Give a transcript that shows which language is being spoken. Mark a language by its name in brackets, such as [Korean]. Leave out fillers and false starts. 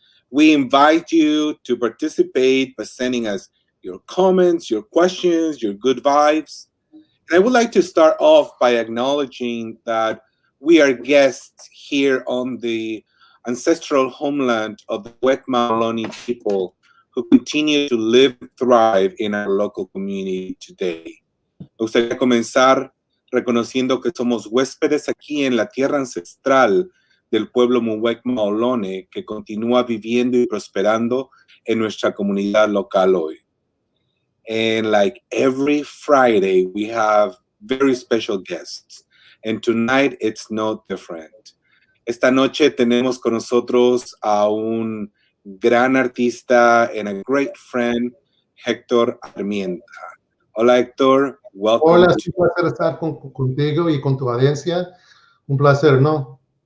[English] We invite you to participate by sending us your comments, your questions, your good vibes. And I would like to start off by acknowledging that we are guests here on the ancestral homeland of the Wekma people who continue to live and thrive in our local community today. [Spanish] Me gustaría comenzar reconociendo que somos huéspedes aquí en la tierra ancestral del pueblo Muwekma Ohlone que continúa viviendo y prosperando en nuestra comunidad local hoy. [English] And like every Friday, we have very special guests. And tonight, it's no different. [Spanish] Esta noche tenemos con nosotros a un gran artista [English] and a great friend, [Spanish] Hector Armienta. [English] Hola, Hector. Welcome. [Spanish] Hola, es un placer estar contigo y con tu audiencia. Un placer, ¿no?